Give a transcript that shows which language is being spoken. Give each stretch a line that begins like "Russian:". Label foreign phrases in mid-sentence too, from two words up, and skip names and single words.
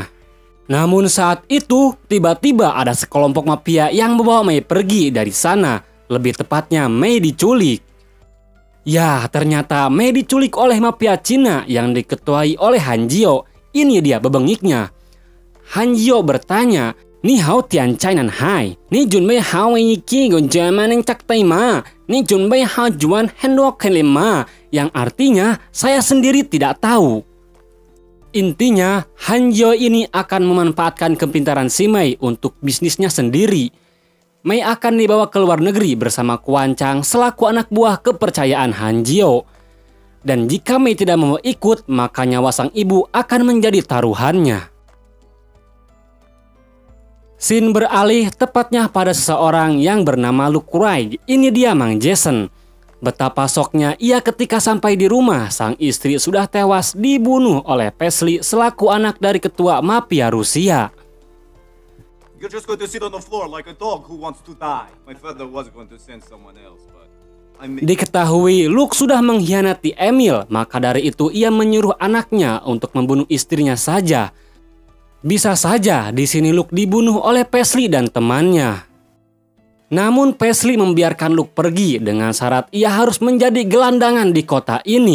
Indonesian: Namun saat itu, tiba-tiba ada sekelompok mafia yang membawa Mei pergi dari sana. Lebih tepatnya Mei diculik. Ya, ternyata Mei diculik oleh mafia Cina yang diketuai oleh Han Jio. Ini dia bebengiknya. Han Jio bertanya, "Ni hao tian chai nan hai, ni junbei hao yi ki gon jaman yang cak taima, ni junbei hao juan hendok kelima," yang artinya saya sendiri tidak tahu. Intinya, Han Jio ini akan memanfaatkan kepintaran si Mei untuk bisnisnya sendiri. Mei akan dibawa ke luar negeri bersama Quan Chang selaku anak buah kepercayaan Han Jio. Dan jika Mei tidak mau ikut, maka nyawa sang ibu akan menjadi taruhannya. Scene beralih tepatnya pada seseorang yang bernama Luke Wright. Ini dia Mang Jason. Betapa syoknya ia ketika sampai di rumah, sang istri sudah tewas dibunuh oleh Paisley selaku anak dari ketua mafia Rusia.
English: You're just going to sit on the floor like a dog who wants to die. My father was going to send someone else, but
Indonesian: Diketahui Luke sudah mengkhianati Emil, maka dari itu ia menyuruh anaknya untuk membunuh istrinya saja. Bisa saja di sini Luke dibunuh oleh Paisley dan temannya. Namun Paisley membiarkan Luke pergi dengan syarat ia harus menjadi gelandangan di kota ini.